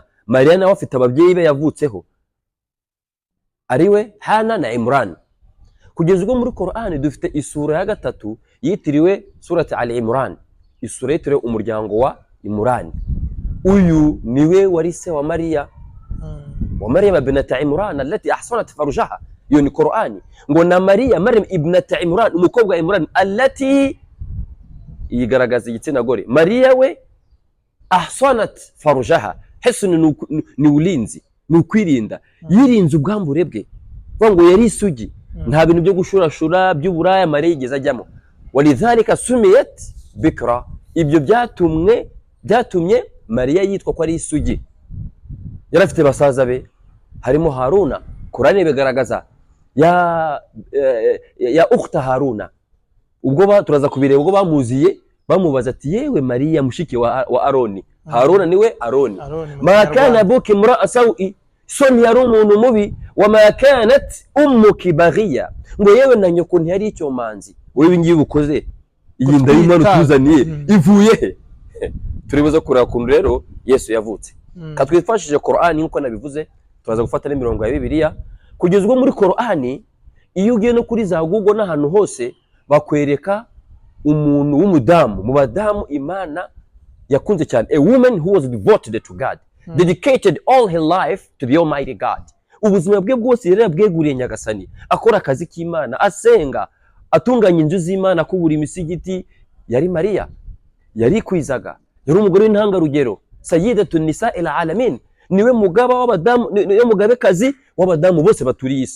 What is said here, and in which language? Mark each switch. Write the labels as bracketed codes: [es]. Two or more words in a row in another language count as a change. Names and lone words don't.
[rw] Mariya nawe afite ababyeyi be yavutseho, ariwe Hana na Imran. Kugeza ubwo muri Qur'ani dufite isura ya gatatu yitiriwe surati Al-Imran, isura yitiriwe umuryango wa Imran. Uyu niwe wari se wa Mariya, wa [ar] مريم بنت عمران التي أحصنت فرجها. [rw] Iyo ni Qur'ani ngo na Mariya, [ar] مريم ابنة عمران, [rw] umukobwa wa Imran, allati yigaragaza igitsina gore. Mariya we [ar] أحصنت فرجها, [rw] hisn ni ulinzi, ni ukwirinda, yirinze ubwambure bwe. Ngo yari isugi, nta bintu byo gushurashura by'uburaya Mariya yigeze ajyamo. [ar] ولذلك سميت بكرا, [rw] ibyo byatumye Mariya yitwa ko ari isugi. Yari afite basaza be harimo Haruna. Qur'ani bigaragaza [ar] يا أخت هارون. [rw] Ubwo turaza kubireba, ubwo bamuziye bamubaza ati yewe Mariya mushiki wa Aroni. Haruna niwe Aroni. [ar] ما كان أبوك امرأ سوء, [rw] son yari umuntu mubi. [ar] وما كانت أمك بغيا, [rw] ngo yewe na nyoko ntiyari icyomanzi. Wewe ngiye ubukoze iyi nda y'Imana tuzaniye ivuye he? Turibuze kureba kuntu rero Yesu yavutse. Katwifashije Qur'ani nkuko nabivuze, turaza gufata n'imirongo ya Bibiliya. Kugeza ubwo muri Qur'ani iyo ugiye no kuri za Google n'ahantu hose bakwereka umuntu w'umudamu mu badamu Imana yakunze cyane, [en] a woman who was devoted to God, dedicated all her life to the Almighty God. [rw] Ubuzima bwe bwose yari yabweguriye Nyagasani, akora akazi k'Imana, asenga, atunganya inzu z'Imana, kubura imisigiti. Yari Mariya, yari kwizaga, yari umugore w'intangarugero, [ar] سيدة نساء العالمين, [rw] niwe mugaba w'abadamu, niwe mugabekazi w'abadamu bose baturiye isi.